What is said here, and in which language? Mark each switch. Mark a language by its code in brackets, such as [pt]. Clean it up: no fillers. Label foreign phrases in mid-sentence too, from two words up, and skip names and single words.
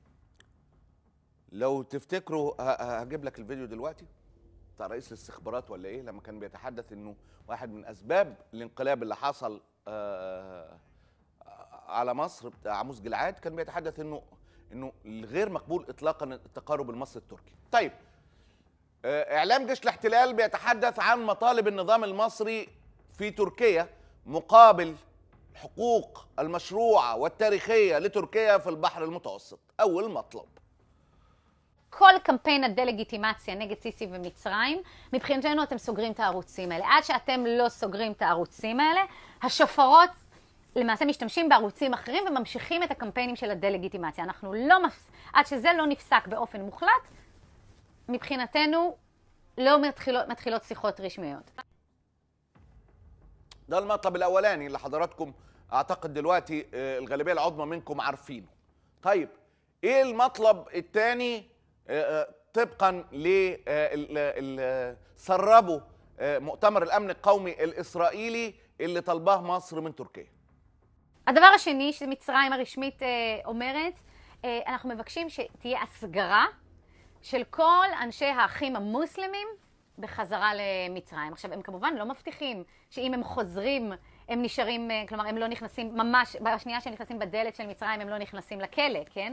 [ar] لو تفتكروا هجيب لك الفيديو دلوقتي بتاع رئيس الاستخبارات ولا ايه، لما كان بيتحدث انه واحد من اسباب الانقلاب اللي حصل على مصر بتاع عموس جلعاد، كان بيتحدث انه غير مقبول اطلاقا التقارب المصري التركي. طيب اعلام جيش الاحتلال بيتحدث عن مطالب النظام المصري في تركيا مقابل الحقوق المشروعه والتاريخيه لتركيا في البحر المتوسط. اول مطلب [he] כל קמפיין הדה-לגיטימציה נגד סיסי ומצרים, מבחינתנו אתם סוגרים את הערוצים האלה. עד שאתם לא סוגרים את הערוצים האלה, השופרות למעשה משתמשים בערוצים אחרים וממשיכים את הקמפיינים של הדה-לגיטימציה. אנחנו לא עד שזה לא נפסק באופן מוחלט, מבחינתנו לא מתחילות שיחות רשמיות. [ar] ده المطلب الاولاني اللي حضراتكم اعتقد دلوقتي الغالبيه العظمى منكم عارفينه. طيب ايه المطلب الثاني طبقا ل سربوا مؤتمر الامن القومي الاسرائيلي اللي طلباه مصر من تركيا؟ [he] הדבר השני שמצרים הרשמית אומרת, אנחנו מבקשים שתהיה הסגרה של כל אנשי האחים המוסלמים בחזרה למצרים. עכשיו, הם כמובן לא מבטיחים שאם הם חוזרים, הם נשארים, כלומר, הם לא נכנסים, ממש, בשנייה שהם נכנסים בדלת של מצרים, הם לא נכנסים לכלא, כן?